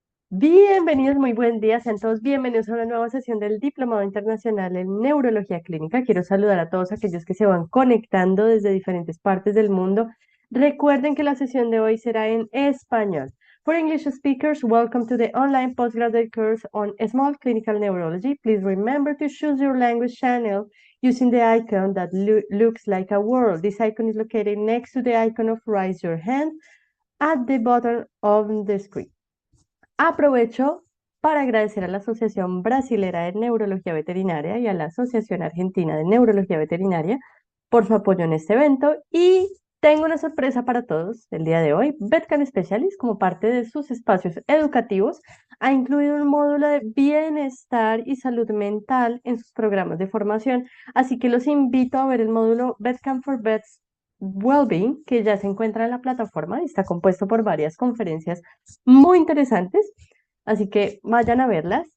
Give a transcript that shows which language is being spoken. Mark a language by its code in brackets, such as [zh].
[es] Bienvenidos, muy buen día, sean todos bienvenidos a una nueva sesión del Diplomado Internacional en Neurología Clínica. Quiero saludar a todos aquellos que se van conectando desde diferentes partes del mundo. Recuerden que la sesión de hoy será en español. [en] For English speakers, welcome to the online postgraduate course on small clinical neurology. Please remember to choose your language channel using the icon that looks like a world. This icon is located next to the icon of raise your hand at the bottom of the screen. [es] Aprovecho para agradecer a la Asociación Brasilera de Neurología Veterinaria y a la Asociación Argentina de Neurología Veterinaria por su apoyo en este evento y tengo una sorpresa para todos el día de hoy. VetCan Specialist, como parte de sus espacios educativos, ha incluido un módulo de bienestar y salud mental en sus programas de formación, así que los invito a ver el módulo VetCan for Vets Wellbeing, que ya se encuentra en la plataforma y está compuesto por varias conferencias muy interesantes, así que vayan a verlas.